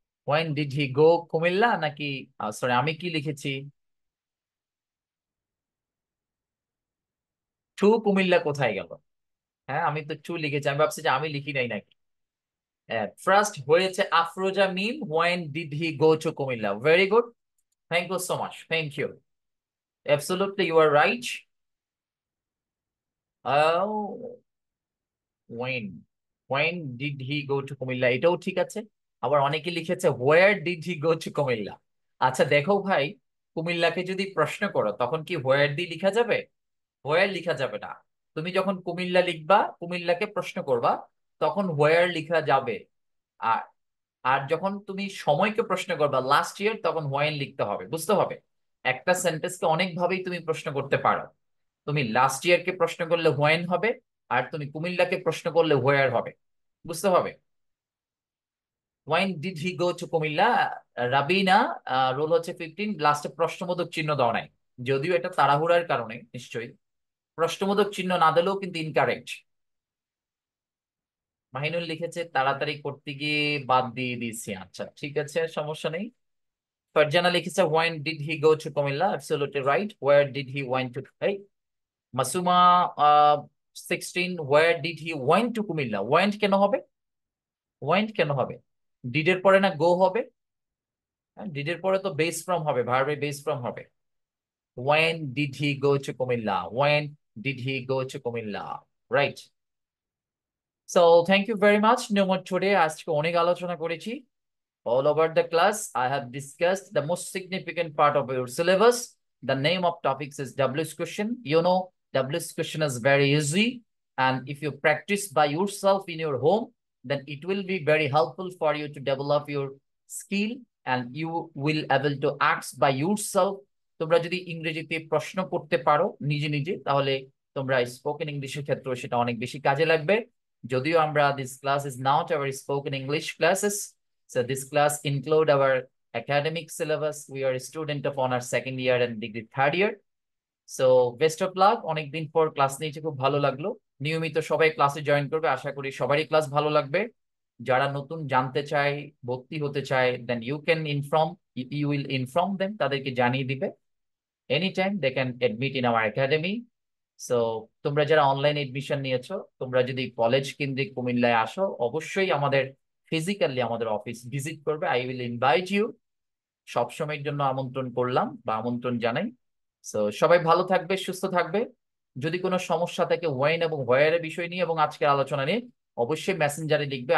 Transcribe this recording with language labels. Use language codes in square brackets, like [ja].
[en] When did he go [bn] Comilla নাকি sorry আমি কি লিখেছি? টু কুমিল্লা কোথায় গেল? হ্যাঁ, আমি তো টু লিখেছি, আমি ভাবছি যে আমি লিখি নাই নাকি। ফার্স্ট হয়েছে আফরোজা মিম, [en] when did he go to [bn] Comilla? [en] Very good, thank you so much, thank you. Absolutely, you are right. Oh, when did he go to Comilla, এটাও ঠিক আছে। [bn] আবার অনেকে লিখেছে [en] where did he go to [bn] Comilla. আচ্ছা দেখো ভাই, কুমিল্লাকে যদি প্রশ্ন করো তখন কি where দিয়ে লিখা যাবে? where লিখা যাবে না। তুমি যখন কুমিল্লা লিখবা, কুমিল্লাকে প্রশ্ন করবা, তখন where লিখা যাবে। আর আর যখন তুমি সময়কে প্রশ্ন করবা লাস্ট ইয়ার, তখন when লিখতে হবে, বুঝতে হবে। একটা সেন্টেন্সকে অনেক ভাবেই তুমি প্রশ্ন করতে পারো। তুমি লাস্ট ইয়ার কে প্রশ্ন করলে হোয়েন হবে, আর তুমি কুমিল্লাকে প্রশ্ন করলে হোয়ার হবে, বুঝতে হবে। [en] when did he go to [bn] Comilla? Rabina, role হচ্ছে 15, লাস্টে প্রশ্নবোধক চিহ্ন দেওয়া নাই, যদিও এটা তাড়াহুড়ার কারণে নিশ্চয়ই। প্রশ্নবোধক চিহ্ন না দিলেও কিন্তু ইনকারেক্ট। মাহিনুল লিখেছে তাড়াতাড়ি করতে গিয়ে বাদ দিয়ে দিয়েছি, আচ্ছা ঠিক আছে, সমস্যা নেই। [en] ফারজানা লিখেছে when did he go to Comilla? absolutely right. where did he went to? এই Masuma 16, where did he went to Comilla? [bn] went কেন হবে? went কেন হবে? ডিড এর পরে না গো হবে? ডিড এর পরে তো বেস ফ্রম হবে, ভার্বের বেস ফ্রম হবে। [en] when did he go to Comilla? when did he go to Comilla? Right. So thank you very much. No more today, [bn] আজকে অনেক আলোচনা করেছি। [en] All over the class, I have discussed the most significant part of your syllabus. The name of topics is WH question. You know, WH question is very easy. And if you practice by yourself in your home, then it will be very helpful for you to develop your skill and you will able to ask by yourself. [bn] তোমরা যদি ইংরেজিতে প্রশ্ন করতে পারো নিজে নিজে, তাহলে তোমরা স্পোকেন ইংলিশের ক্ষেত্রে সেটা অনেক বেশি কাজে লাগবে। যদিও আমরা [en] this class is not our spoken English classes. So this class include our academic syllabus. We are a student of honor second year and degree third year. So best of luck. [bn] অনেকদিন পর class নিয়েছি, খুব ভালো লাগলো। নিয়মিত সবাই ক্লাসে join করবে, আশা করি সবারই ক্লাস ভালো লাগবে। যারা নতুন জানতে চায়, ভর্তি হতে চায়, [en] then you can inform, you will inform them, [bn] তাদেরকে জানিয়ে দিবে। [en] Anytime they can admit in our academy. [bn] So তোমরা যারা অনলাইন এডমিশন নিয়েছো, তোমরা যদি কলেজ কেন্দ্রিক কুমিল্লায় আসো, অবশ্যই আমাদের ফিজিক্যালি আমাদের অফিস ভিজিট করবে। [en] I will invite you. [bn] সবসময়ের জন্য আমন্ত্রণ করলাম বা আমন্ত্রণ জানাই। সো সবাই ভালো থাকবে, সুস্থ থাকবে। যদি কোনো সমস্যা থাকে ওয়েন এবং হোয়ারের বিষয় নিয়ে এবং আজকের আলোচনা নিয়ে, অবশ্যই মেসেঞ্জারে লিখবে।